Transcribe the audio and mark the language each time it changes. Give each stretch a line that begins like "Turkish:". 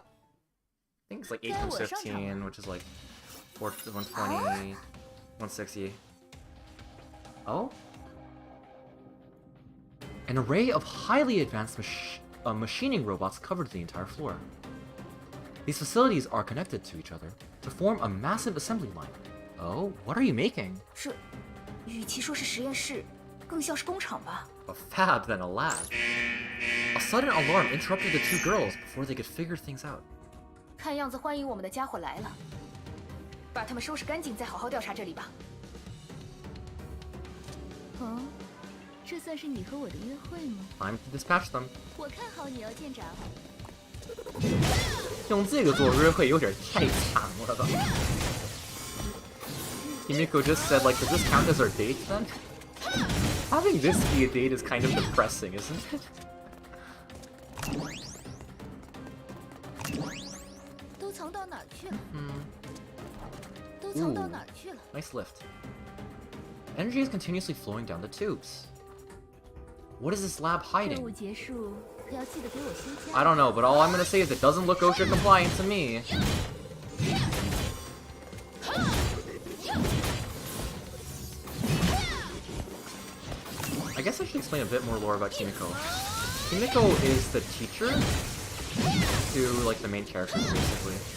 English: I think it's like 8 times 15, which is like 120. 160. Oh? An array of highly advanced machining robots covered the entire floor. These facilities are connected to each other to form a massive assembly line. Oh, what are you making?
Chinese: 这，与其说是实验室，更像是工厂吧。
English: A fab than a lab. A sudden alarm interrupted the two girls before they could figure things out.
Chinese: 看样子欢迎我们的家伙来了，把他们收拾干净，再好好调查这里吧。哦，这算是你和我的约会吗？
English: Time to dispatch them.
Chinese: 我看好你哦，舰长。用这个做约会有点太长了吧
English: Himiko just said, like, does this count as our date then? Having this be a date is kind of depressing, isn't it?
Chinese: 都藏到哪儿去了？都藏到哪儿去了？
English: Nice lift. Energy is continuously flowing down the tubes. What is this lab
Chinese: 任
English: hiding?
Chinese: 务结束，可要记得给我休假。
English: I don't know, but all I'm gonna say is it doesn't look OSHA compliant to me. I guess I should explain a bit more lore about Himiko. Himiko is the teacher to, like, the main characters, basically.